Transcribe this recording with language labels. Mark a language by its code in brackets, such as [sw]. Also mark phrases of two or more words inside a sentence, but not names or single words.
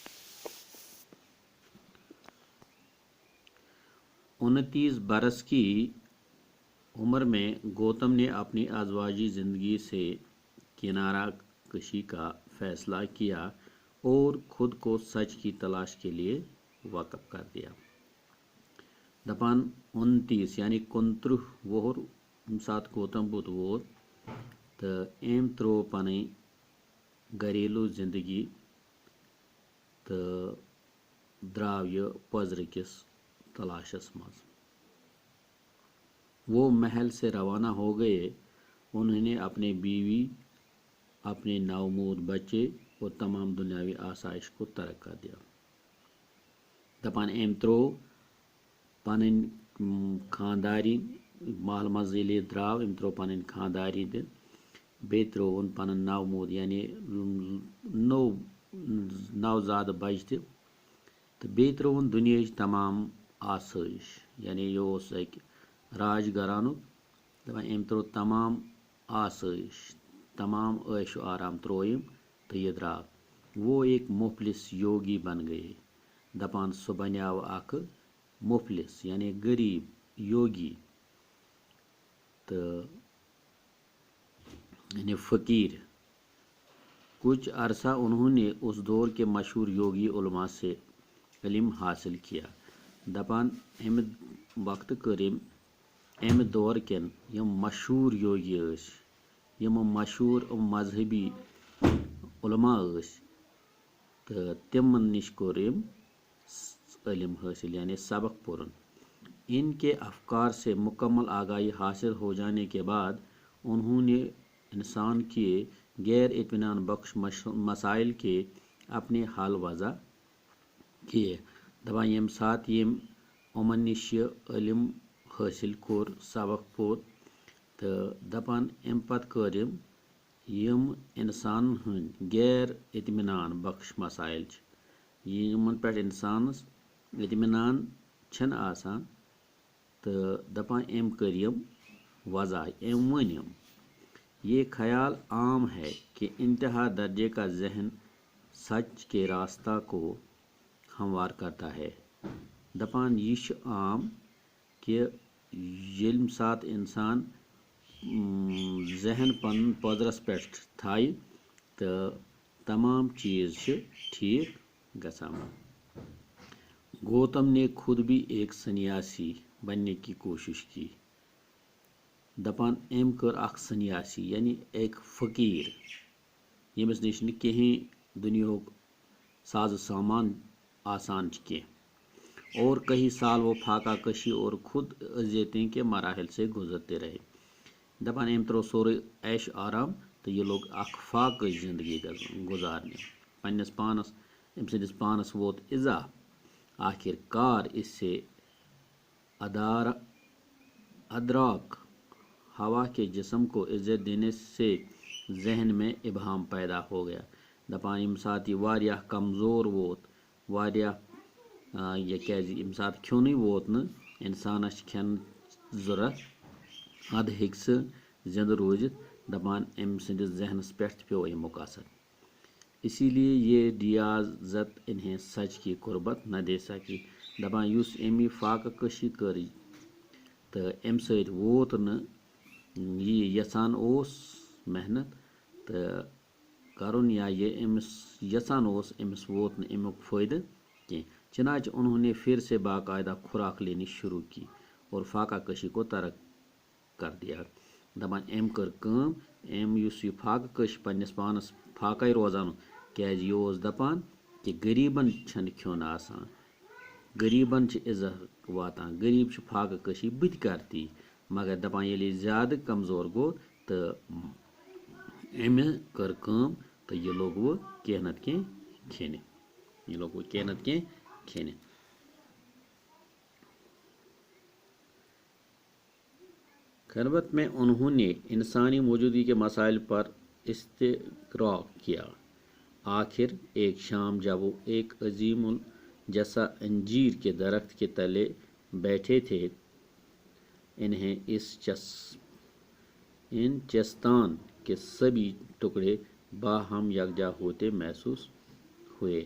[ur] 29 برس کی عمر میں گوتم نے اپنی ازواجی زندگی سے کنارہ کشی کا فیصلہ کیا اور خود کو سچ کی تلاش کے لیے وقف کر دیا۔ [ks] دپان 29 یعنی 29 وہر سات گوتم بدھ ووت تو ام ترو پن گھریلو زندگی تو دراو یہ پزر کس تلاشس مز۔ [ur] وہ محل سے روانہ ہو گئے۔ انہوں نے اپنے بیوی، اپنے نومود بچے اور تمام دنیاوی آسائش کو ترک کر دیا۔ [ks] دپان ام ترو پن خانداری محل مز ییٚلہِ درٛاو، ام ترو پن خانداری تہِ بیٚیہِ ترٛووُن پنُن نومود یعنی نوزاد بچہِ تہِ تہٕ بیٚیہِ ترٛووُن دُنیاہٕچ تمام آسٲیش، یعنی یہِ اوس اکہِ راج گھرانُک۔ دپان أمۍ ترٛوو تمام آسٲیش، تمام عیش و آرام ترٛوو أمۍ تہٕ یہِ درٛاو۔ [ur] وہ ایک مفلس یوگی بن گئے۔ [ks] دپان سُہ بنیٛاو اکھ مفلس یعنی غریب یوگی تہٕ یعنی فقیر۔ [ur] کچھ عرصہ انہوں نے اس دور کے مشہور یوگی علماء سے علم حاصل کیا۔ [ks] دپان امہِ وقت کٔر أمۍ امہِ دور کٮ۪ن یِم مشہوٗر یوگی ٲسۍ، یِم مشہوٗر مذہبی علماء ٲسۍ تہٕ تِمن نِش کوٚر أمۍ علم حاصل یعنی سبق پوٚرُن۔ [ur] ان کے افکار سے مکمل آگاہی حاصل ہو جانے کے بعد انہوں نے انسان کے غیر اطمینان بخش مسائل کے اپنے حل وضع کیے۔ [ks] دپان ییٚمہِ ساتہٕ یِم یِمن نِش یہِ علم حٲصل کوٚر، سبق پوٚر تہٕ دپان امہِ پتہٕ کٔر أمۍ یِم انسانن ہٕنٛدۍ غیر اطمینان بخش مسائل چھِ، یِمن پٮ۪ٹھ انسانس اطمینان چھنہٕ آسان، تہٕ دپان أمۍ کٔرۍ یِم وضع، أمۍ ؤنۍ یِم۔ [ur] یہ خیال عام ہے کہ انتہا درجے کا ذہن سچ کے راستہ کو ہموار کرتا ہے۔ [ks] دپان یہ چھُ عام کہ ییٚمہِ ساتہٕ انسان ذہن پنُن پۄدرس پٮ۪ٹھ تھایہِ تہٕ تمام چیز چھِ ٹھیک گژھان۔ [ur] گوتم نے خود بھی ایک سنیاسی بننے کی کوشش کی۔ [ks] دپان أمۍ کٔر اکھ سنیاسی یعنی [ur] ایک فقیر، [ks] ییٚمِس نِش نہٕ کِہیٖنۍ دُنیاہُک سازٕ سامان آسان چھِ کینٛہہ۔ [ur] اور کئی سال وہ فاقہ کشی اور خود اذیتیں کے مراحل سے گزرتے رہے۔ [ks] دپان أمۍ ترٛوو سورُے عیش آرام تہٕ یہِ لوگ اکھ فاقٕچ زندگی گزارنہِ۔ پننس پانس أمۍ سٕنٛدِس پانس ووت اِزا۔ [ur] آخر کار اس سے ادراک ہوا کے جسم کو عزت دینے سے ذہن میں ابہام پیدا ہو گیا۔ [ks] دپان ییٚمہِ ساتہٕ یہِ واریاہ کمزور ووت، واریاہ یہِ کیازِ ییٚمہِ ساتہٕ کھیوٚنُے ووت نہٕ، انسانس چھِ کھٮ۪ن ضروٗرت، ادٕ ہیٚکہِ سُہ زندٕ روٗزِتھ۔ دپان أمۍ سٕنٛدِس ذہنس پٮ۪ٹھ تہِ پیوٚو امیُک اثر۔ [ur] اسی لیے یہ ریاضت انہیں سچ کی قربت نہ دے سکی۔ [ks] دپان یُس أمۍ یہِ فاقہ کشی کٔر تہٕ امہِ سۭتۍ ووت نہٕ یہِ یژھان اوس محنت تہٕ کرُن یا یہ أمِس یژھان اوس، أمِس ووت نہٕ امیُک فٲیدٕ کینٛہہ۔ [ur] چنانچہ انہوں نے پھر سے باقاعدہ خوراک لینی شروع کی اور فاقہ کشی کو ترک کر دیا۔ [ks] دپان أمۍ کٔر کٲم، أمۍ یُس یہِ فاقہ کش پننس پانس فاقے روزان کیازِ یہِ اوس دپان کہ غریبن چھن کھیون آسان، غریبن چھ عزت واتان، غریب چھ فاقہ کشی بت کرتی، مگر دپان ییٚلہِ یہِ زیادٕ کمزور گوٚو تہٕ أمۍ کٔر کٲم تہٕ یہِ لوگ وٕ کینٛہہ نتہٕ کینٛہہ کھیٚنہِ، یہِ لوگ وٕ کینٛہہ نتہٕ کینٛہہ کھیٚنہِ۔ [ur] خلوت میں انہوں نے انسانی موجودگی کے مسائل پر استقراء کیا۔ آخر ایک شام جب وہ ایک عظیم الجثہ انجیر کے درخت کے تلے بیٹھے تھے، انہیں ان چستان کے سبھی ٹکڑے باہم یکجا ہوتے محسوس ہوئے۔